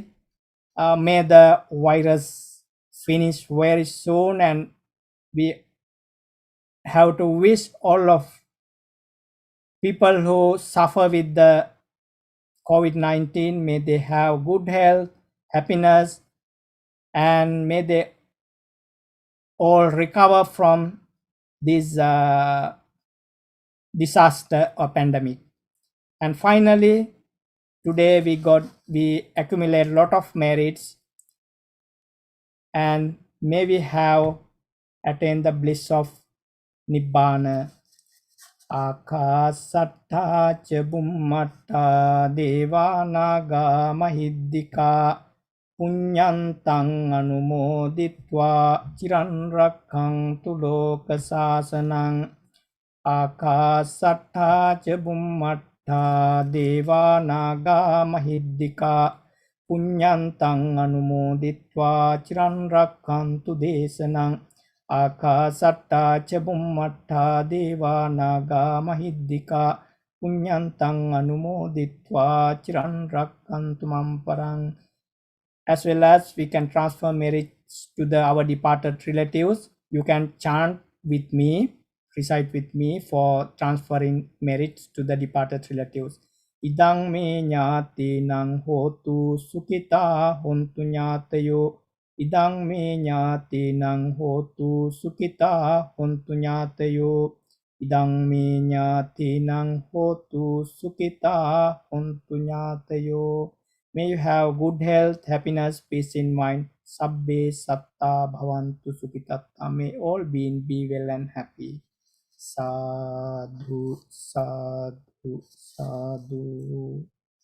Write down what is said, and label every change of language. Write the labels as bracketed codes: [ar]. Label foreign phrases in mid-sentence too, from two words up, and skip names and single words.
[en] May the virus finish very soon, and we have to wish all of people who suffer with the COVID-19, may they have good health, happiness, and may they all recover from this disaster or pandemic. And finally, today we accumulate a lot of merits, and may we have attained the bliss of Nibbana. [pi] Akasatta ca bummatta devanaga mahiddika punyantang anumoditva chiran rakhantu loka sasanang. Akasatta ca bummatta devanaga mahiddika punyantang anumoditva chiran rakhantu desanang. Akasatta ca bummatta deva naga mahiddika punyantang anumoditva chiran rakkantu mam parang. [en] As well as we can transfer merits to our departed relatives. You can chant with me, recite with me for transferring merits to the departed relatives. [pi] Idang me nyati nang hotu sukita hontu nyatayo. Idang me nyati nang hotu sukita hontu nyatayo. Idang me nyati nang hotu sukita hontu nyatayo. [en] May you have good health, happiness, peace in mind. [pi] Sabbe satta bhavantu sukitatta. [en] May all beings be well and happy. [pi] Sadhu, sadhu, sadhu.